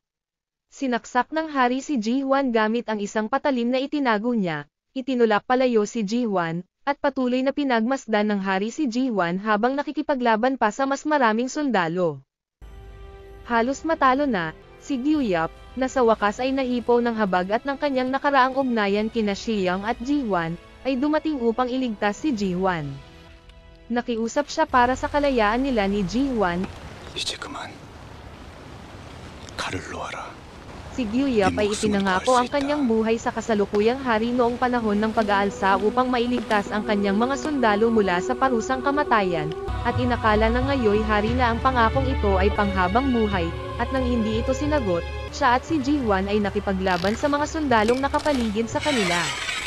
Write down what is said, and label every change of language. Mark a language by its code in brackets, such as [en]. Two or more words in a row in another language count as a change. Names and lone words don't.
[tl] Sinaksak ng hari si Ji Huan gamit ang isang patalim na itinago niya, itinulak palayo si Ji Huan, at patuloy na pinagmasdan ng hari si Ji Huan habang nakikipaglaban pa sa mas maraming sundalo. Halos matalo na, si Gyuyap, na sa wakas ay nahipo ng habag at ng kanyang nakaraang ugnayan kina Shi Yang at Ji Huan, ay dumating upang iligtas si Ji Huan. Nakiusap siya para sa kalayaan nila ni Ji Huan. [ko] 이제 그만 칼을 놓아라. [tl] Si Gyuyap ay ipinangako ang kanyang buhay sa kasalukuyang hari noong panahon ng pag-aalsa upang mailigtas ang kanyang mga sundalo mula sa parusang kamatayan, at inakala na ngayoy hari na ang pangakong ito ay panghabang buhay, at nang hindi ito sinagot, siya at si Ji Huan ay nakipaglaban sa mga sundalong nakapaligid sa kanila.